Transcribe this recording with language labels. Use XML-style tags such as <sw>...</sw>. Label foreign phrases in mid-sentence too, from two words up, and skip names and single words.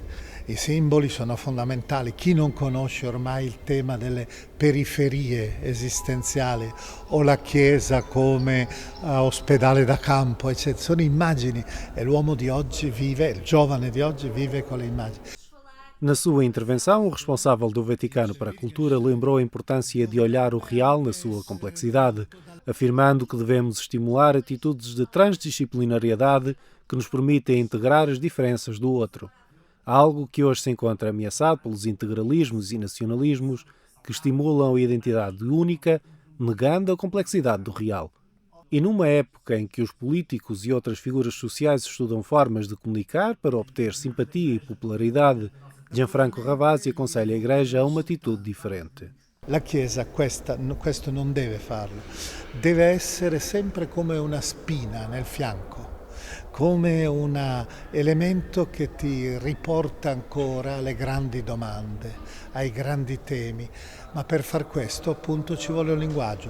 <it>I simboli sono fondamentali. Chi non conosce ormai il tema delle periferie esistenziali o la Chiesa come ospedale da campo, eccetera. Sono immagini e l'uomo di oggi vive, il giovane di oggi vive con le immagini.</it> <pt>Na sua intervenção, o responsável do Vaticano para a Cultura lembrou a importância de olhar o real na sua complexidade, afirmando que devemos estimular atitudes de transdisciplinariedade que nos permitem integrar as diferenças do outro. Algo que hoje se encontra ameaçado pelos integralismos e nacionalismos que estimulam a identidade única, negando a complexidade do real. E numa época em que os políticos e outras figuras sociais estudam formas de comunicar para obter simpatia e popularidade, Gianfranco Ravasi aconselha a Igreja a uma atitude differente.</pt> <it>La Chiesa questo non deve farlo, deve essere sempre come una spina nel fianco, come un elemento che ti riporta ancora alle grandi domande, ai grandi temi, ma per far questo appunto ci vuole un linguaggio.</it>